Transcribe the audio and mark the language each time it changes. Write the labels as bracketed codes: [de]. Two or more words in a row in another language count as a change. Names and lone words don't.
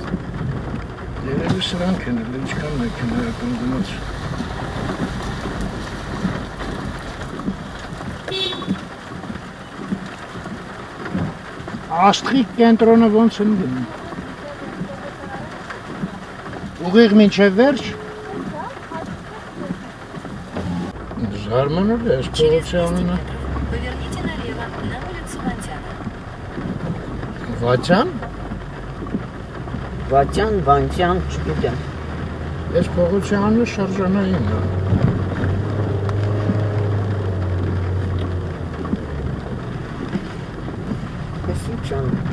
[hy] երևի սրանք են, էլ ինչքան մեքենայական գնաց, Աստղի կենտրոնը ոնց եմ գնում, ուղիղ մինչև վերջ, զարմանալ է, այս [ru] Через [hy] փողոցի [ru] 200 [hy] անունը, [ru] метров поверните налево на улицу Вантяна. [hy] Վատյան, Վատյան, Վանտյան, չգիտեմ։ այս փողոցի անունը շրջանային է, Էս ինչ ան։